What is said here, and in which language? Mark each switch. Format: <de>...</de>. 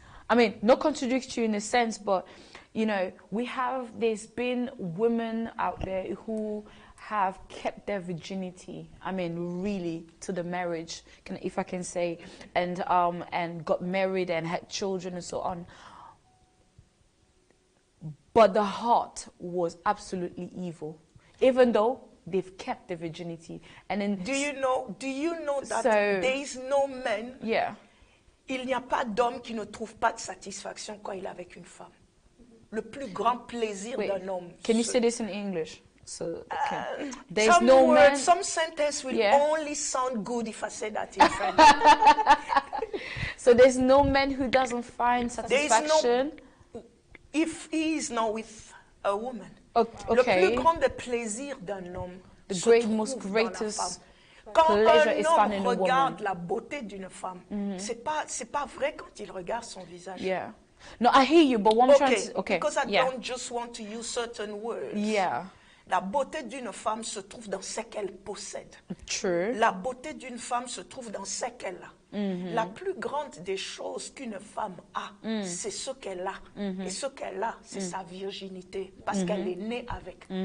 <en>I mean, not contradict you in a sense, but, you know, there's been women out there who have kept their virginity, I mean, really, to the marriage, if I can say, and got married and had children and so on. But the heart was absolutely evil, even though they've kept their virginity. And then, do you know that there is no man? Yeah.</en> <fr>Il n'y a pas d'homme qui ne trouve pas de satisfaction quand il est avec une femme. Le plus grand plaisir d'un homme.</fr> <en>Can you say this in English? So, okay. There's no man. Some sentence will only sound good if I say that in French. So there's no man who doesn't find satisfaction. If he is now with a woman. Okay.</en> <fr>Le plus grand des plaisirs d'un homme.</fr> <en>The most greatest.</en> <fr>Quand un homme regarde la beauté d'une femme, c'est pas vrai quand il regarde son visage.</fr> <en>Yeah. No, I hear you, but what I'm trying to... Okay, because I don't just want to use certain words. Yeah.</en> <fr>La beauté d'une femme se trouve dans ce qu'elle possède.</fr> <en>True.</en> <fr>La beauté d'une femme se trouve dans ce qu'elle a. La plus grande des choses qu'une femme a, c'est ce qu'elle a. Et ce qu'elle a, c'est sa virginité, parce qu'elle est née avec.</fr>